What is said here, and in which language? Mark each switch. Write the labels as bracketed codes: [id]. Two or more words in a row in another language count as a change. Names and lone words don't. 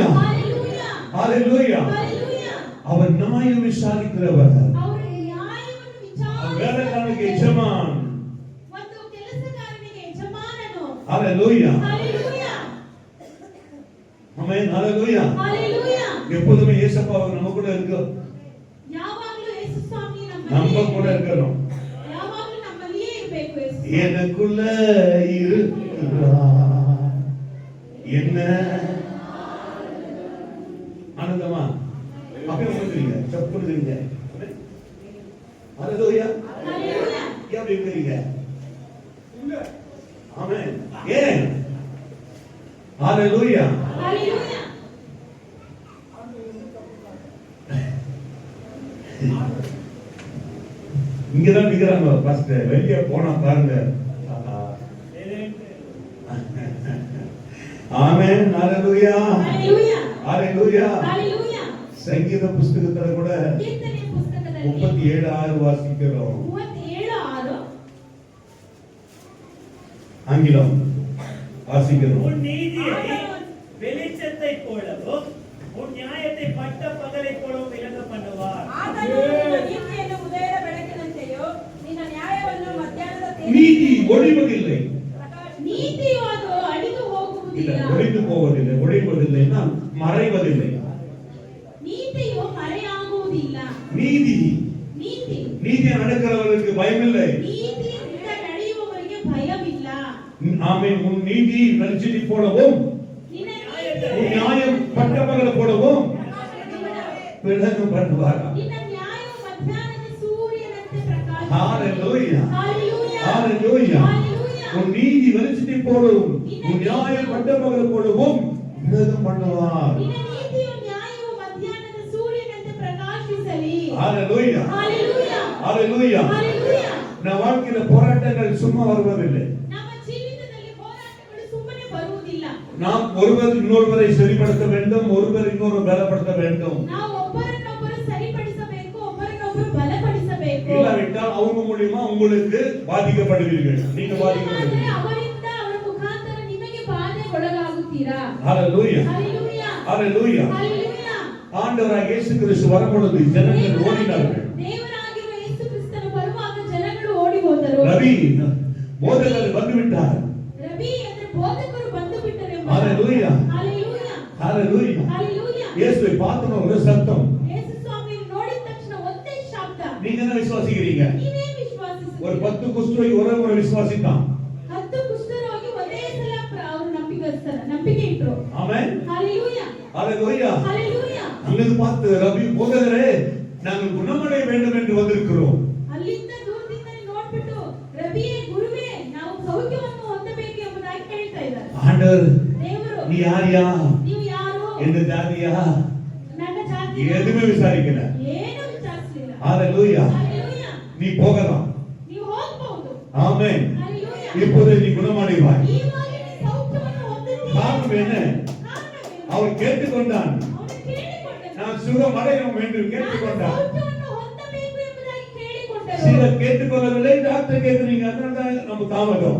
[en] Hallelujah. Hallelujah. Hallelujah. [ta] அவர் நியாயம் விசாரிக்கிறவர். [kn] ಅವರು ನ್ಯಾಯವನ್ನು ವಿಚಾರಿಸುವ [ta] வேலைக்காரனுக்கு எஜமான். [kn] ಮತ್ತು ಕೆಲಸಗಾರನಿಗೆ ಯಜಮಾನನು. [en] Hallelujah. Hallelujah. Amen. Hallelujah. Hallelujah. [ta] எப்போதுமே இயேசப்பா நம்ம கூட இருக்க, [kn] ಯಾವಾಗಲೂ ಯೇಸು ಸ್ವಾಮಿ [ta] நம்ம கூட இருக்கணும். [kn] ಯಾವಾಗಲೂ ನಮ್ಮಲ್ಲಿಯೇ ಇರಬೇಕು ಯೇಸು. [ta] எனக்குள்ள இருக்கிறார். என்ன ஆனந்தமா அப்படியே சொல்றீங்க, சப்புறீங்க. [en] ஹalleluya. Hallelujah. [ta] எப்படி இருக்கீங்க? ஆமென். ஏன்? [en] ஹalleluya. Hallelujah. [ta] இங்கதான் நிக்கிறாங்க பாஸ்டர், வெளியே போனா பாருங்க. ஆமென். ஹalleluya. [en] Hallelujah. ஹalleluya. Hallelujah. [ta] சங்கீத புஸ்தகத்துல கூட [kn] ಕೀರ್ತನೆ ಪುಸ್ತಕದಲ್ಲಿ [ta] 37:6 வாசிக்கிறோம். 37:6 ஆங்கிலம் வாசிக்கிறோம். உன் நீதியை வெளிச்சத்தை போலவும் உன் நியாயத்தை பட்ட பகலை போலவும் விளங்க பண்ணுவார். [kn] ಆತನು ನಿನ್ನ ನೀತಿಯನ್ನು ಉದಯದ ಬೆಳಕಿನಂತೆಯೂ ನಿನ್ನ ನ್ಯಾಯವನ್ನು ಮಧ್ಯಾಹ್ನದ [ta] நீதி ஒளிவதில்லை. [kn] ನೀತಿಯು ಅದು ಅಳಿದು [ta] இல்ல, [kn] ಹೋಗುವುದಿಲ್ಲ. [ta] ஒளிந்து போவதில்லை. ஒளிவதில்லைன்னா மறைவதில்லை. [kn] ನೀತಿಯು ಮರೆಯಾಗುವುದಿಲ್ಲ. [ta] நீதி [kn] ನೀತಿ [ta] நீதியை நடக்கிறவர்களுக்கு பயமில்லை. [kn] ನೀತಿಯಿಂದ ನಡೆಯುವವರಿಗೆ ಭಯವಿಲ್ಲ. [ta] ஆமென். உன் நீதி வெளிச்சத்தை போலவும் [kn] ನಿನ್ನ [ta] உன் நியாயம் பட்டப்பகலை போலவும் விளங்கும் பண்ணுவாரா? [kn] ನಿನ್ನ ನ್ಯಾಯವು ಮಧ್ಯಾಹ್ನದ ಸೂರ್ಯನಂತೆ ಪ್ರಕಾಶಿಸುತ್ತದೆ. [en] ஹalleluya. Hallelujah. ஹalleluya. Hallelujah. [ta] உன் நீதி வெளிச்சத்தை போலவும் உன் நியாயம் பட்டப்பகலை போலவும் விளங்கும் பண்ணுவார். [kn] ನಿನ್ನ ನೀತಿಯು ನ್ಯಾಯವು ಮಧ್ಯಾಹ್ನದ ಸೂರ್ಯನಂತೆ ಪ್ರಕಾಶಿಸಲಿ. [en] ஹalleluya. Hallelujah. ஹalleluya. Hallelujah. [ta] நம்ம வாழ்க்கையில போராட்டங்கள் சும்மா வருவதில்லை. [kn] ನಮ್ಮ ಜೀವಿತದಲ್ಲಿ ಹೋರಾಟಗಳು ಸುಮ್ಮನೆ ಬರುವುದಿಲ್ಲ. [ta] நாம் ஒருவர் இன்னொருவரை சரிப்படுத்த வேண்டும், ஒருவர் இன்னொரு பலப்படுத்த வேண்டும். [kn] ನಾವು ಒಬ್ಬರನ್ನೊಬ್ಬರು ಸರಿಪಡಿಸಬೇಕು, ಒಬ್ಬರನ್ನೊಬ್ಬರು ಬಲಪಡಿಸಬೇಕು. [ta] இல்லாவிட்டால் அவங்க மூலியமா உங்களுக்கு பாதிக்கப்படுவீர்கள். நீங்க [kn] ಇಲ್ಲವಾದರೆ [ta] பாதிக்கப்படுவீர்கள். [kn] ಅವರಿಂದ ಅವರ ಮುಖಾಂತರ ನಿಮಗೆ ಬಾಧೆಗೊಳಗಾಗುತ್ತೀರಾ. [en] ஹalleluya. Hallelujah. ஹalleluya. Hallelujah. [ta] ஆண்டவராகிய இயேசு கிறிஸ்து வரும்பொழுது ஜனங்கள் ஓடினார்கள். [kn] ದೇವರಾಗಿರುವ ಯೇಸು ಕ್ರಿಸ್ತನು ಬರುವಾಗ ಜನಗಳು ಓಡಿ ಹೋದರು. [ta] ரவி போதகர் வந்துவிட்டார். [kn] ರವಿ ಅಂದ್ರೆ ಬೋಧಕರು ಬಂದು ಬಿಟ್ಟರು ಎಂಬ. [en] Hallelujah. Hallelujah. Hallelujah. Hallelujah. [ta] இயேசுவை பார்த்தோம் ஒரு சத்தம். [kn] ಯೇಸು ಸ್ವಾಮಿಯನ್ನು ನೋಡಿದ ತಕ್ಷಣ ಒಂದೇ ಶಬ್ದ. [ta] நீங்க என்ன விசுவாசிக்கிறீங்க? [kn] ನೀವೇ ವಿಶ್ವಾಸಿಸುತ್ತೀರಿ. [ta] ஒரு 10 குஷ்டரோகி ஒரே ஒரு விசுவாசித்தான். [kn] 10 ಕುಷ್ಠರೋಗಿ ಒಂದೇ ಸಲ ಅವರು ನಂಬಿಕೆ ಇಟ್ರು. [ta] ஆமென். [en] Hallelujah. Hallelujah. Hallelujah. [ta] அங்கிருந்து பார்த்து ரவி போதகரே நாங்கள் குணமடைய வேண்டும் என்று வந்திருக்கிறோம். [kn] ಅಲ್ಲಿಂದ ದೂರದಿಂದ ನೋಡ್ಬಿಟ್ಟು ರವಿಯೇ ಗುರುವೇ ನಾವು ಸೌಖ್ಯವನ್ನು ಹೊಂದಬೇಕು ಎಂಬುದಾಗಿ ಹೇಳ್ತಾ ಇದ್ದಾರೆ. [ta] ஆண்டவர் [kn] ದೇವರು [ta] நீ யாரியா, [kn] ನೀವು ಯಾರು, [ta] எந்த ஜாதியா, [kn] ನನ್ನ ಜಾತಿ [ta] எதுவுமே விசாரிக்கல. [kn] ಏನು ವಿಚಾರಿಸಲಿಲ್ಲ. [en] ஹalleluya. Hallelujah. [ta] நீ போகலாம். [kn] ನೀವು ಹೋಗಬಹುದು. [ta] ஆமென். [en] Hallelujah. [ta] இப்போது நீ குணமடைவாய். [kn] ಈವಾಗ ನೀನು ಸೌಖ್ಯವನ್ನು ಹೊಂದುತ್ತೀಯ. [ta] காரணம் என்ன? [kn] ಕಾರಣವೇನು? [ta] அவர் கேட்டுக்கொண்டான். [kn] ಅವನು ಕೇಳಿಕೊಂಡನು. [ta] நான் சுகமடையணும் என்று [kn] ನಾನು [ta] கேட்டுக்கொண்டான். [kn] ಸೌಖ್ಯವನ್ನು ಹೊಂದಬೇಕು ಎಂಬುದಾಗಿ ಕೇಳಿಕೊಂಡರು. [ta] சிலர் கேட்டுக்கொள்ளவில்லை, டாக்டர் கேட்கிறீங்க, அதனால தான் நம்ம தாமதம்.